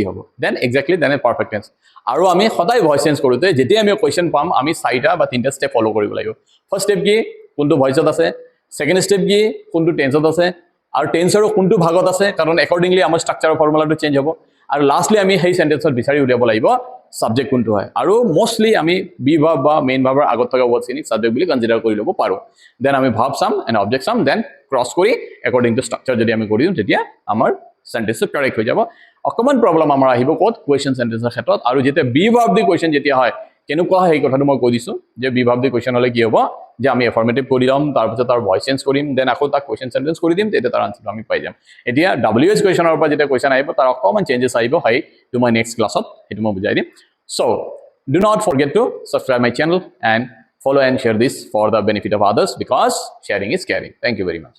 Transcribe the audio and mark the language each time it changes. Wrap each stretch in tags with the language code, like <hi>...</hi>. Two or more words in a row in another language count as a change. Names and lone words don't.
<as>হ'ব</as> <en>then exactly then a perfect tense</en> <as>আৰু আমি সদায়</as> <en>voice change</en> <as>কৰোতে যেতিয়া আমি কোৱেশ্চন পাম আমি চাৰিটা বা তিনটা</as> <en>step follow</en> <as>কৰিব লাগিব</as> <en>first step</en> <as>কি কোনটো ভয়েসত আছে</as> <en>second step</en> <as>কি কোনটো টেন্সত আছে আৰু টেন্সৰ কোনটো ভাগত আছে কাৰণ একৰ্ডিংলি আমাৰ স্ট্ৰাকচাৰৰ ফৰ্মুলাটো চেঞ্জ হ'ব আৰু লাষ্টলি আমি সেই সেন্টেন্সত বিচাৰি উলিয়াব লাগিব সাবজেক্ট কোনটো হয় আৰু মোস্টলি আমি</as> <en>be verb</en> <as>বা মেইন ভার্বৰ আগত থকা ওয়ার্ডখিনি সাবজেক্ট বুলি কনসিডাৰ কৰি ল'ব পাৰো দেন আমি</as> <en>verb sum and object sum then cross</en> <as>কৰি</as> <en>according to structure</en> <as>যদি আমি কৰি দিম তেতিয়া আমাৰ</as> <en>sentence correct</en> <as>হৈ যাব অকমান প্ৰবলেম আমাৰ আহিব কোত কোৱেশ্চন সেন্টেন্সৰ ক্ষেত্ৰত আৰু যেতিয়া</as> <en>be verb</en> <as>দি কোৱেশ্চন যেতিয়া হয় কেনেকুৱা হয় এই কথাটো মই কৈ দিছো যে</as> <en>be verb</en> <as>দি কোৱেশ্চন হলে কি হ'ব যে আমি এফাৰ্মেটিভ কৰি দিম তাৰ পিছত তাৰ</as> <en>voice change</en> <as>কৰিম দেন আকৌ তাক</as> <en>question sentence</en> <as>কৰি দিম তেতিয়া তাৰ আনসাৰ আমি পাই যাম এতিয়া ডব্লিউএছ কোৱেশ্চনৰ পৰা যেতিয়া কোৱেশ্চন আহিব তাৰ অকমান চেঞ্জেস আহিব হাই</as> <en>to my next</en> <as>ক্লাছত এটো মই বুজাই দিম</as> <en>so do not forget to subscribe my channel and follow and share this for the benefit of others because sharing is caring thank you very much</en>